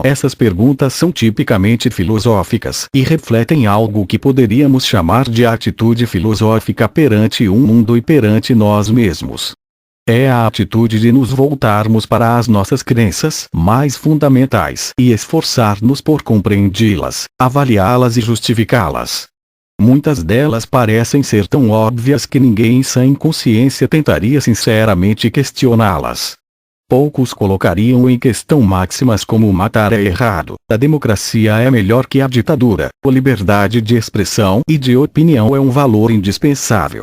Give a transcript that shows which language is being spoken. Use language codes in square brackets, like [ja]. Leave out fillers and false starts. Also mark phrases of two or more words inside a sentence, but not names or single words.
[pt] Essas perguntas são tipicamente filosóficas e refletem algo que poderíamos chamar de atitude filosófica perante o mundo e perante nós mesmos. É a atitude de nos voltarmos para as nossas crenças mais fundamentais e esforçar-nos por compreendi-las, avaliá-las e justificá-las. Muitas delas parecem ser tão óbvias que ninguém em sã consciência tentaria sinceramente questioná-las. Poucos colocariam em questão máximas como matar é errado, a democracia é melhor que a ditadura, a liberdade de expressão e de opinião é um valor indispensável.